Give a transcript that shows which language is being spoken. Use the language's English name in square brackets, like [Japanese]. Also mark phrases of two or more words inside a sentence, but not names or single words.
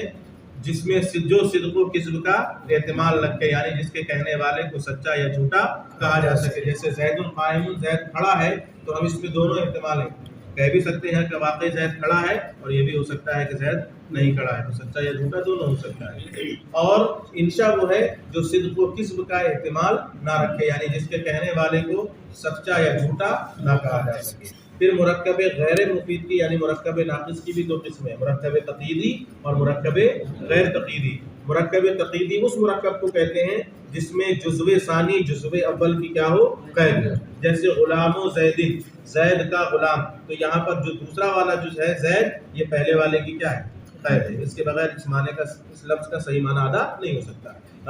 [Urdu] جس میں جو صدق و کذب کا احتمال رکھے، یعنی جس کے کہنے والے کو سچا یا جھوٹا کہا جا سکے، جیسے زید قائم، زید کھڑا ہے، تو ہم اس میں دونوں احتمال ہیں، کہہ بھی سکتے ہیں کہ واقعی زید کھڑا ہے، اور یہ بھی ہو سکتا ہے کہ زید نہیں کھڑا ہے، تو سچا یا جھوٹا دونوں ہو سکتا ہے۔ اور انشاء وہ ہے جو صدق و کذب کا احتمال نہ رکھے، یعنی جس کے کہنے والے کو سچا یا جھوٹا نہ کہا جا سکے۔ پھر مرکب غیر مفید کی یعنی مرکب ناقص کی بھی 2 قسمیں، مرکب تقییدی اور مرکب غیر تقییدی۔ مرکب تقییدی اس مرکب کو کہتے ہیں جس میں جزو ثانی جزو اول کی کیا ہو؟ قید ہو، جیسے غلام و زید، زید کا غلام، تو یہاں پر جو دوسرا والا جز ہے زید، یہ پہلے والے کی کیا ہے؟ قید ہے، اس کے بغیر اس معنی کا، اس لفظ کا صحیح معنی ادا نہیں ہو سکتا۔